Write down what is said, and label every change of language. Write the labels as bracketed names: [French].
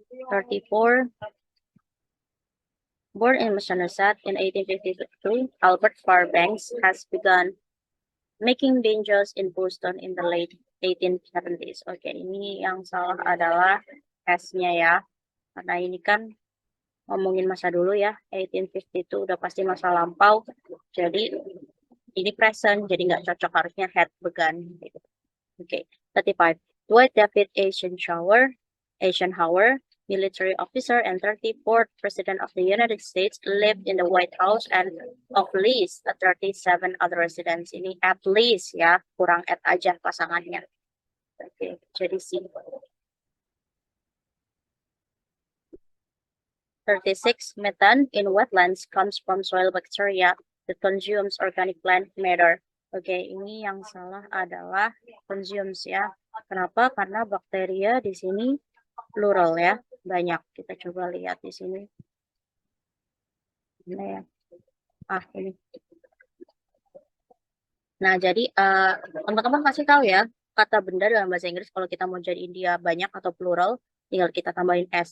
[English] (34) Born in Massachusetts in 1852, Albert Fairbanks has begun making banjos in Boston in the late 1870s. [Indonesian] Oke, ini yang salah adalah S-nya ya. Karena ini kan ngomongin masa dulu ya, 1852 udah pasti masa lampau. Jadi ini present, jadi nggak cocok, harusnya [English] had begun. [Indonesian] Oke, 35. [English] Dwight David Eisenhower, military officer and 34th President of the United States, lived in the White House and of least 37 other residents. [Indonesian] Ini [English] at least [Indonesian] ya, kurang at aja pasangannya. Oke, jadi C. [English] 36. Methane in wetlands comes from soil bacteria that consumes organic plant matter. [Indonesian] Oke, ini yang salah adalah consumes ya. Kenapa? Karena bakteria di sini plural ya, banyak. Kita coba lihat di sini. Ini ya. Ini. Nah, jadi teman-teman kasih tahu ya, kata benda dalam bahasa Inggris kalau kita mau jadiin dia banyak atau plural, tinggal kita tambahin S.